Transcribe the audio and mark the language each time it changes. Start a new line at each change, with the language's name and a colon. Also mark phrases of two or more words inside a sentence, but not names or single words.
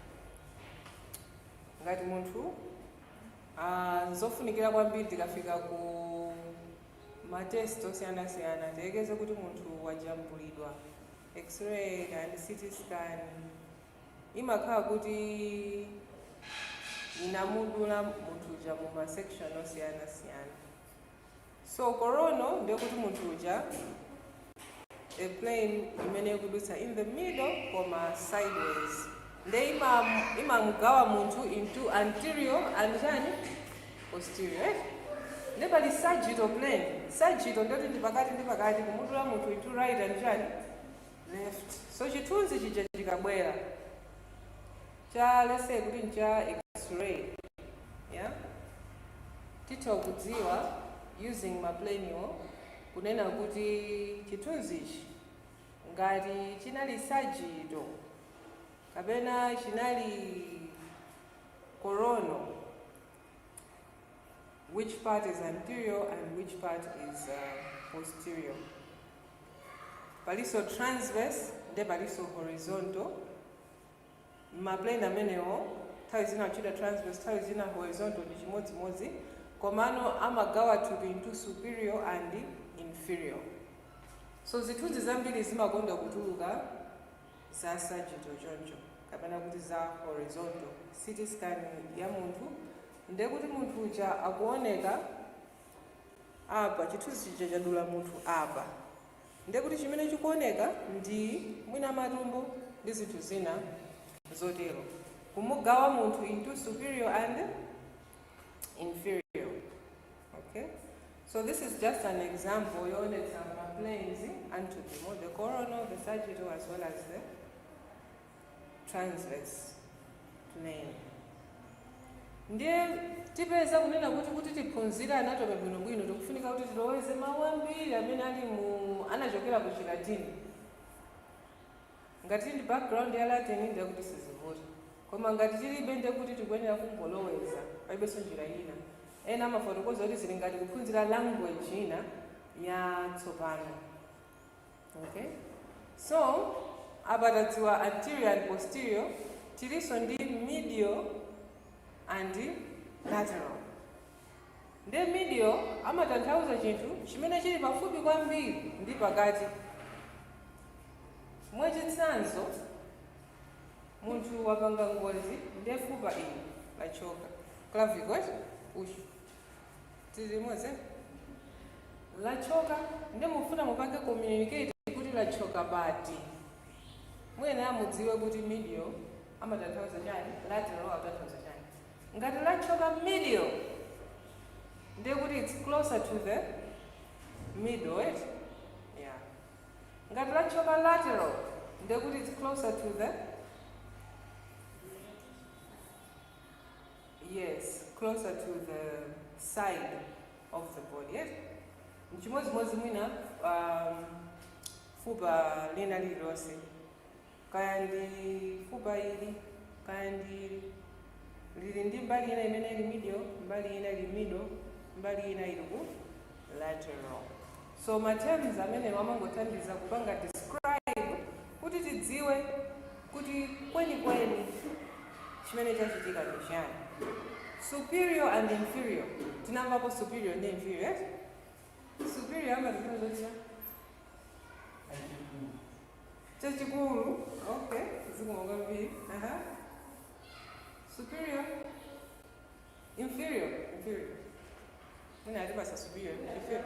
Nyanja: Ngati munthu zofunikira kwambiri tikafika ku matest osiyana-siyana tiyelekeze kuti munthu wajambulidwa
English: x-ray and CT scan
Nyanja: imakhala kuti inamudula munthu uja mu ma-section osiyana-siyana. So coronal ndiye kuti munthu uja
English: a plane
Nyanja: imene ikudutsa
English: in the middle
Nyanja: koma sideways. Ndiye imamugawa munthu
English: into anterior and posterior, right?
Nyanja: Ndiye pali
English: sagittal plane.
Nyanja: Sagittal ndiye ndi pakati ndi pakati kumudula munthu
English: into right and left.
Nyanja: So chithunzi chija chikabwera cha
English: let's say
Nyanja: kuti ncha x-ray, yeah, titha kudziwa using maplanial kunena kuti chithunzi ichi ngati chinali sagittal kapena chinali coronal,
English: which part is anterior and which part is posterior.
Nyanja: Paliso transverse nde paliso horizontal. Maplane amenewo nthawi zina achita transverse, nthawi zina horizontal ndi chimodzimodzi, komano amagawa thupi
English: into superior and inferior.
Nyanja: So zithunzi zambiri zimakonda kutuluka za sagittal choncho kapena kuti za horizontal.
English: CT scan
Nyanja: ya munthu nde kuti munthu uja akuoneka apa, chithunzi chija chadula munthu apa, nde kuti chimene chikuoneka ndi mwina matumbo ndi zinthu zina zotero, kumugawa munthu
English: into superior and inferior. Okay, so this is just an example
Nyanja: yoonetsa maplanes antutimo,
English: the coronal, the sagittal, as well as the transverse plane.
Nyanja: Ndiye tipeza kunena kuti tiphunzira anatomy bwinobwino tikufunika kuti tiloweze mawu ambiri amene ali anachokera ku Chilatini. Ngati ndi background ya Latin ndiye kuti sizivuta, koma ngati tilibe ndiye kuti tikuyenera kungoloweza, palibenso njira ina. Ena amafotokoza kuti zili ngati kuphunzira language ina ya tsopano.
English: Okay, so
Nyanja: apa tadziwa
English: anterior and posterior,
Nyanja: tiliso ndi
English: medial and lateral.
Nyanja: Nde medial amatanthauza chinthu chimene chili pafupi kwambiri ndi pakati. Mwachitsanzo, munthu wapanga ngozi nde fupa ili lachoka, clavicle uchi tizimoze lachoka, nde mufuna mupange communicate kuti lachoka pati. Mwene amudziwe kuti medial amatanthauza chani, lateral amatanthauza chani. Ngati lachoka medial nde kuti
English: it's closer to the middle, right? Yeah.
Nyanja: Ngati lachoka lateral nde kuti
English: it's closer to the, yes, closer to the side of the body, yes?
Nyanja: Mchimodzimodzi mwina fupa lina lililonse, kaya ndi fupa ili, kaya ndi lili ndi mbali ina imene ili medial, mbali ina ili middle, mbali ina ili ku lateral. So materms amene wamangothandiza kupanga describe kuti tidziwe kuti kweni chimene chachitika ndi chani.
English: Superior and inferior.
Nyanja: Tinamvapo superior ndi inferior, yes? Superior amatanthauza kuti chachikulu. Okay, zikumonga mbiri.
English: Superior, inferior. When I say superior, inferior.